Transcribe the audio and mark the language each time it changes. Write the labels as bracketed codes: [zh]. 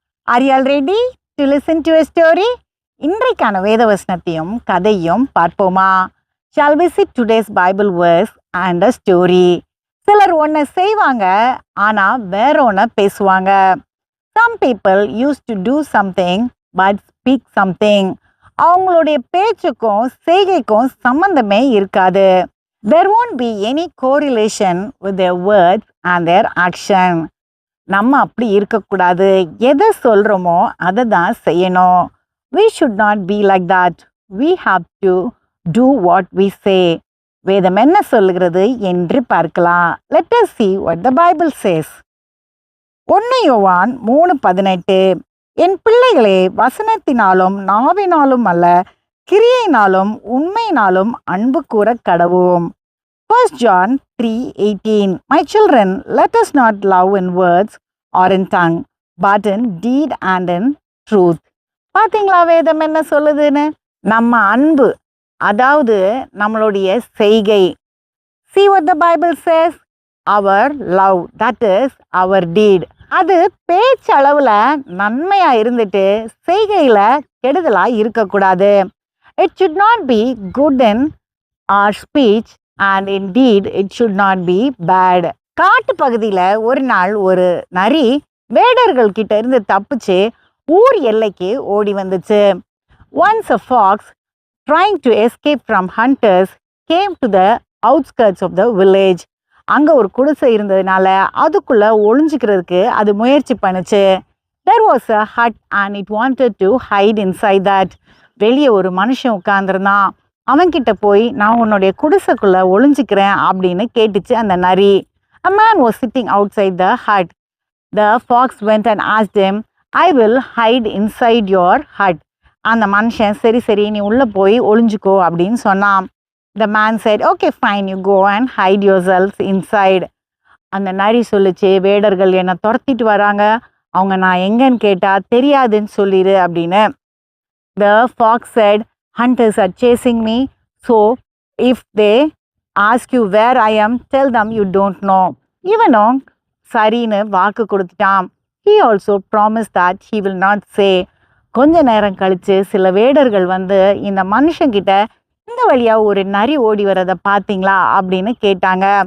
[en] Are you all ready to listen to a story? [ta] இன்றைக்கான வேத வசனத்தையும் கதையும் பார்ப்போமா? [en] Shall we see today's Bible verse and a story? [ta] சிலர் ஒன்றை செய்வாங்க, ஆனா வேற ஒன்றை பேசுவாங்க. [en] Some people used to do something but speak something. [ta] அவங்களுடைய பேச்சுக்கும் செய்கைக்கும் சம்பந்தமே இருக்காது. [en] There won't be any correlation with their words and their action. [ta] நம்ம அப்படி இருக்கக்கூடாது. எதை சொல்கிறோமோ அதை தான் செய்யணும். [en] We should not be like that. We have to do what we say. [ta] வேதம் என்ன சொல்லுகிறது என்று பார்க்கலாம். [en] Let us see what the Bible says. [ta] 1 யோவான் 3:18. என் பிள்ளைகளே, வசனத்தினாலும் நாவினாலும் அல்ல, கிரியையினாலும் உண்மையினாலும் அன்பு கூற கடவோம். [en] 1 John 3:18. My children, let us not love in words or in tongue, but in deed and in truth. [ta] பார்த்தீங்களா வேதம் என்ன சொல்லுதுன்னு? நம்ம அன்பு, அதாவது நம்மளுடைய செய்கை. [en] See what the Bible says? Our love, that is our deed. [ta] அது பேச்சளவில் நன்மையாக இருந்துட்டு செய்கையில் கெடுதலாக இருக்கக்கூடாது. [en] It should not be good in our speech and indeed it should not be bad. [ta] காட்டு பகுதியில் ஒரு நாள் ஒரு நரி வேடர்கள் கிட்ட இருந்து தப்பிச்சு ஊர் எல்லைக்கு ஓடி வந்துச்சு. [en] Once a fox trying to escape from hunters came to the outskirts of the village. [ta] அங்கே ஒரு குடிசை இருந்ததுனால அதுக்குள்ள ஒளிஞ்சிக்கிறதுக்கு அது முயற்சி பண்ணுச்சு. [en] There was a hut and it wanted to hide inside that. [ta] வெளியே ஒரு மனுஷன் உட்கார்ந்துருந்தான். அவன்கிட்ட போய் நான் உன்னுடைய குடிசைக்குள்ள ஒளிஞ்சிக்கிறேன் அப்படின்னு கேட்டுச்சு அந்த நரி. [en] A man was sitting outside the hut. The fox went and asked him, I will hide inside your hut. [ta] அந்த மனுஷன் சரி சரி நீ உள்ளே போய் ஒளிஞ்சுக்கோ அப்படின்னு சொன்னான். [en] The man said, okay fine, you go and hide yourselves inside. [ta] அந்த நரி சொல்லிச்சு, வேடர்கள் என்னை துரத்திட்டு வராங்க, அவங்க நான் எங்கன்னு கேட்டால் தெரியாதுன்னு சொல்லிடு அப்படின்னு. [en] The fox said, hunters are chasing me, so if they ask you where I am, tell them you don't know. [ta] இவனும் சரின்னு வாக்கு கொடுத்துட்டான். [en] He also promised that he will not say. [ta] கொஞ்ச நேரம் கழிச்சு சில வேடர்கள் வந்து இந்த மனுஷங்கிட்ட இந்த வழியாக ஒரு நரி ஓடி வரதை பார்த்தீங்களா அப்படின்னு கேட்டாங்க.